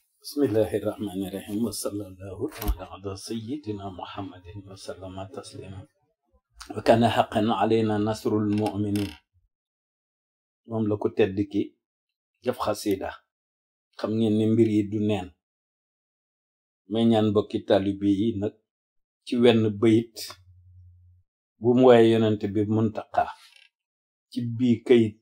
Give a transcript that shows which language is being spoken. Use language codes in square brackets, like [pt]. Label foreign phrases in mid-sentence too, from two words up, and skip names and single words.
[ar] بسم الله الرحمن الرحيم وصلى الله على سيدنا محمد وسلم تسليما وكان حقا علينا نصر المؤمنين [wo] moom la ko tedd ki def xasida xam ngeen ni mbir yi du neen may ñaan mbokki taalibe yi nag ci wenn bayit bu mu waaye yonent bi muntaqa ci bii kayit